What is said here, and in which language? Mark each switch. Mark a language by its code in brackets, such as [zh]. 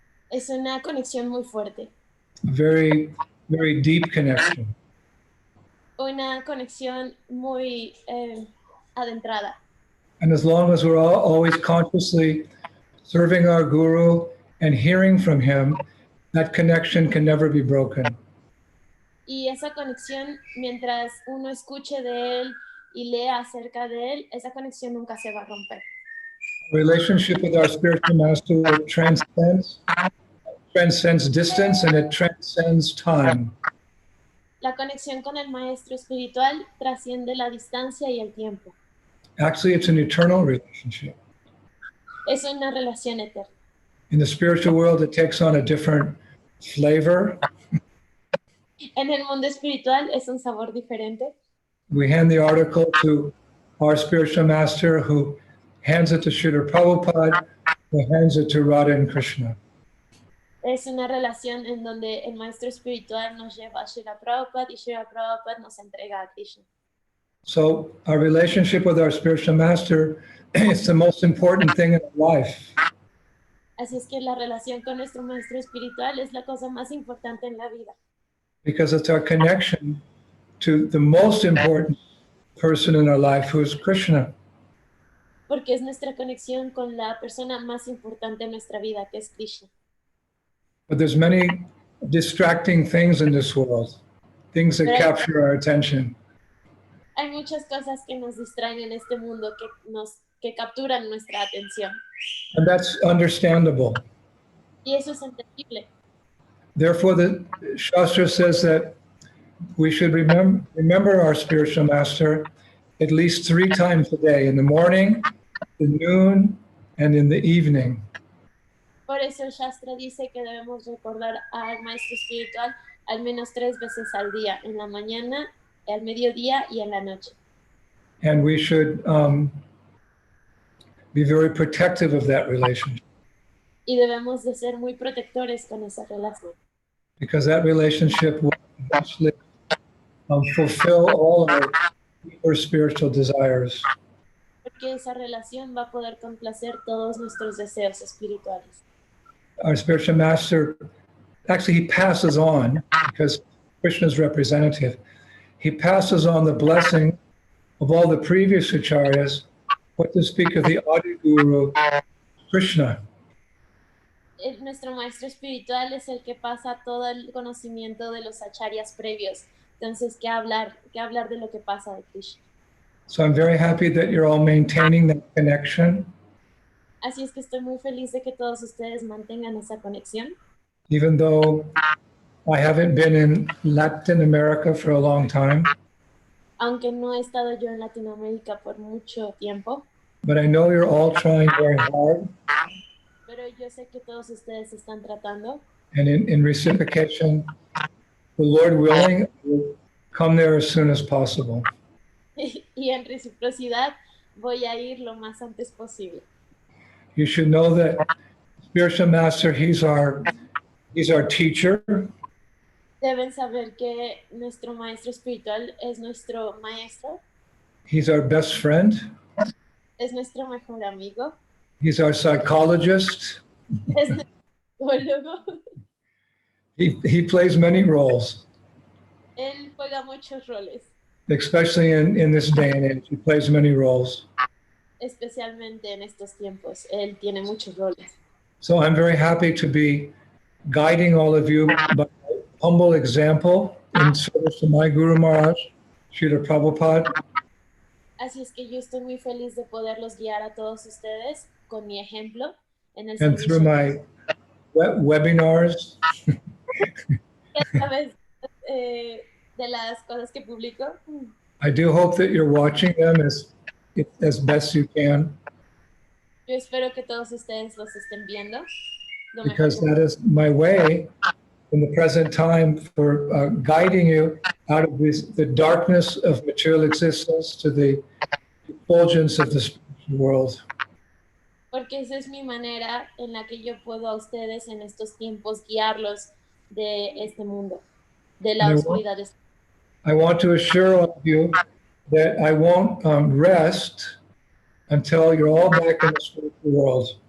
[es] Es una conexión muy fuerte, [en] a very, very deep connection. [es] una conexión muy adentrada. [en] And as long as we're always consciously serving our guru and hearing from him, that connection can never be broken. [es] Y esa conexión, mientras uno escuche de él y lea acerca de él, esa conexión nunca se va a romper. [en] Relationship with our spiritual master transcends distance and it transcends time. [es] La conexión con el maestro espiritual trasciende la distancia y el tiempo. [en] Actually, it's an eternal relationship. [es] Es una relación eterna. [en] In the spiritual world, it takes on a different flavor. [es] En el mundo espiritual es un sabor diferente. [en] We hand the article to our spiritual master, who hands it to Srila Prabhupada, who hands it to Radha and Krishna. [es] Es una relación en donde el maestro espiritual nos lleva a Srila Prabhupada y Srila Prabhupada nos entrega a Krishna. [en] So our relationship with our spiritual master is the most important thing in our life. [es] Así es que la relación con nuestro maestro espiritual es la cosa más importante en la vida, [en] Because it's our connection to the most important person in our life, who is Krishna. [es] porque es nuestra conexión con la persona más importante en nuestra vida, que es Krishna. [en] But there's many distracting things in this world, things that Right. capture our attention. [es] Hay muchas cosas que nos distraen en este mundo, que capturan nuestra atención. [en] And that's understandable. [es] Y eso es entendible. [en] Therefore, the Shastra says that we should remember our spiritual master at least 3 times a day, in the morning, the noon, and in the evening. [es] Por eso el Shastra dice que debemos recordar al maestro espiritual al menos 3 veces al día, en la mañana, al mediodía y en la noche. [en] And we should be very protective of that relationship, [es] Y debemos de ser muy protectores con esa relación, [en] because that relationship will eventually fulfill all our deeper spiritual desires. [es] porque esa relación va a poder complacer todos nuestros deseos espirituales. [en] Our spiritual master, actually, he passes on, because Krishna's representative, he passes on the blessing of all the previous acharyas, what to speak of the Adi Guru, Krishna. [es] Nuestro maestro espiritual es el que pasa todo el conocimiento de los acharyas previos. Entonces, ¿qué hablar de lo que pasa de Krishna? [en] So I'm very happy that you're all maintaining that connection, [es] Así es que estoy muy feliz de que todos ustedes mantengan esa conexión. [en] even though I haven't been in Latin America for a long time, [es] Aunque no he estado yo en Latinoamérica por mucho tiempo, [en] but I know you're all trying very hard, [es] pero yo sé que todos ustedes están tratando. [en] and in reciprocation, the Lord willing, I will come there as soon as possible. [es] Y en reciprocidad voy a ir lo más antes posible. [en] You should know that Spiritual Master, he's our teacher. [es] Deben saber que nuestro maestro espiritual es nuestro maestro, [en] He's our best friend. [es] es nuestro mejor amigo, [en] He's our psychologist. [es] es nuestro psicólogo. [en] He plays many roles, [es] Él juega muchos roles, [en] especially in this day and age. He plays many roles. [es] especialmente en estos tiempos. Él tiene muchos roles. [en] So I'm very happy to be guiding all of you by my humble example in service to my Guru Maharaj, Srila Prabhupada. [es] Así es que yo estoy muy feliz de poderlos guiar a todos ustedes con mi ejemplo en el [en] And through my webinars, [es] a través de las cosas que publico. [en] I do hope that you're watching them as best you can, [es] Yo espero que todos ustedes los estén viendo. Lo mejor [en] because [es] que- [en] that is my way in the present time for guiding you out of the darkness of material existence to the effulgence of the spiritual world. [es] porque esa es mi manera en la que yo puedo a ustedes en estos tiempos guiarlos de este mundo, de la oscuridad. [en] I want to assure all of you that I won't rest until you're all back in the spiritual world.